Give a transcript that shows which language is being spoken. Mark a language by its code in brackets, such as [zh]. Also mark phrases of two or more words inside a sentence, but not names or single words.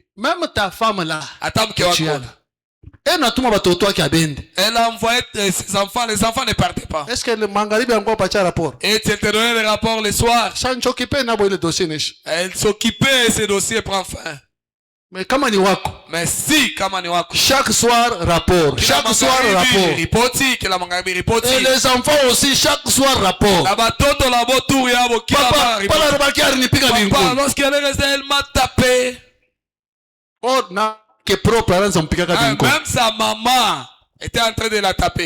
[fr] Même ta femme là, elle a envoyé ses enfants, les enfants ne partaient pas. Est-ce que le Mangaribi a encore pas de rapport? Et tu te donnais le rapport le soir. Elle s'occupait et ce dossier prend fin. Mais comment [sw] ni wako? [fr] Mais si, comment [sw] ni wako? [fr] Chaque soir rapport. Chaque soir rapport. Et les enfants aussi chaque soir rapport. Papa, lorsqu'elle est restée, elle m'a tapé. Oh, non. Même sa maman était en train de la taper.